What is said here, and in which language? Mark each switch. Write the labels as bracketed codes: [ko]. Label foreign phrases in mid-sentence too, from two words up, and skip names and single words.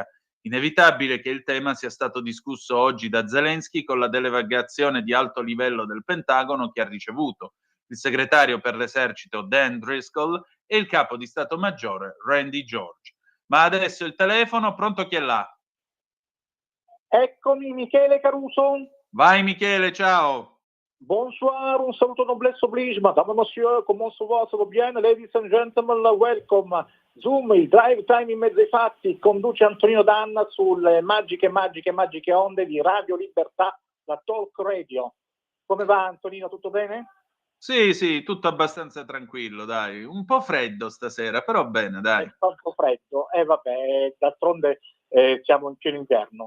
[it] Inevitabile che il tema sia stato discusso oggi da Zelensky con la delegazione di alto livello del Pentagono che ha ricevuto il segretario per l'esercito Dan Driscoll e il capo di Stato Maggiore Randy George. Ma adesso il telefono, pronto, chi è là? Eccomi, Michele Caruso. Vai Michele, ciao. [fr] Bonsoir, [it] un saluto [fr] noblesse oblige, madame, monsieur, comment ça va, ça va bien, [en] ladies and gentlemen, welcome. [it] Zoom, il drive time in mezzo ai fatti, conduce Antonino Danna sulle magiche onde di Radio Libertà, la Talk Radio. Come va Antonino, tutto bene? Sì, tutto abbastanza tranquillo, dai. Un po' freddo stasera, però bene, dai. È un po' freddo, vabbè, d'altronde siamo in pieno inverno.